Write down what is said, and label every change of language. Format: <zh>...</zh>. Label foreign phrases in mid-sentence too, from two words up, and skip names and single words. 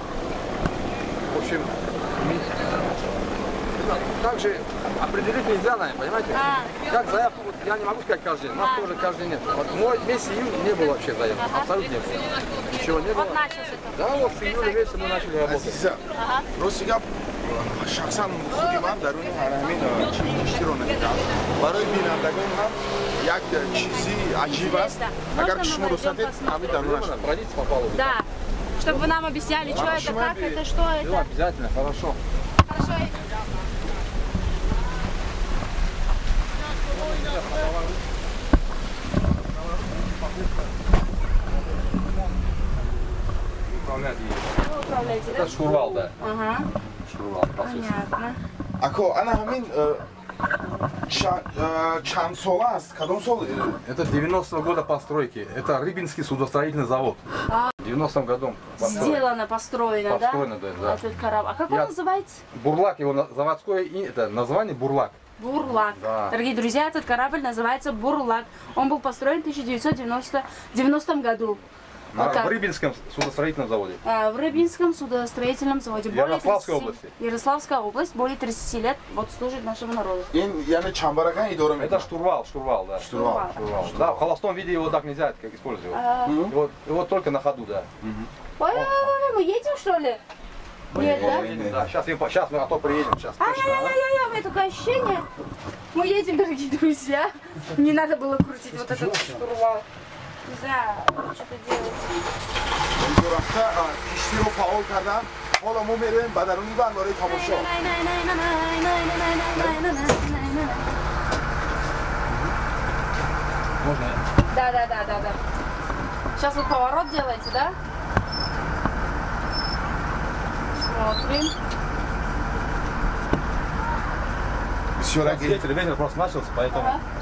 <ru>В общем, также определить нельзя, наверное, понимаете? Как заявку, вот, я не могу сказать каждый день, у нас тоже каждый день нет. Вот мой месяц июнь не было вообще заявки, абсолютно не было. Ничего не было. Вот начался это. Да, вот с июля месяца мы начали работать.</ru> <tg>Росига шахсан худи ман даруни ҳарамин кишти ро намедам барои бинандагон ҳам як чизи аҷиб аст агар шумо русатед ҳамин дарунаш</tg> <ru>Пройдите по палубе. Да, чтобы вы нам объясняли, что это, как это, что это. Обязательно, хорошо. Хорошо. Вы управляете, да? Это штурвал, да. Ага. Штурвал. Понятно.</ru> <tg>ако ана ҳамин чанд сол аст кадом сол</tg> <ru>Это 90-го года постройки. Это Рыбинский судостроительный завод. В 90-м году Сделано, построено, Построено, да? да. Этот корабль. А как он называется? Бурлак, его заводское это название Бурлак. Бурлак. Да. Дорогие друзья, этот корабль называется Бурлак. Он был построен в 1990 году. В Рыбинском судостроительном заводе. В Рыбинском судостроительном заводе. Ярославской области. Ярославская область. Более 30 лет вот служит нашему народу.</ru> <tg>ин яъне чамбаракан идора</tg> <ru>Это</ru> <tg>мекунад</tg> <ru>штурвал, да. штурвал. Да, в холостом виде его так нельзя как использовать. Его только на ходу, да. Ой, мы едем, что ли? Нет, да? Да, сейчас мы, а то приедем, сейчас. Ай-яй-яй-яй, у меня такое ощущение. Мы едем, дорогие друзья. Не надо было крутить вот этот штурвал. Не знаю, что-то делать.</ru> <tg>инҷо рафта киштиро фаъол кардам ҳоло мо мероем ба даруни банд барои тамошо</tg> <ru>Можно? Да. Сейчас вот поворот делаете, да? Смотрим. Ветер просто начался, поэтому...</ru>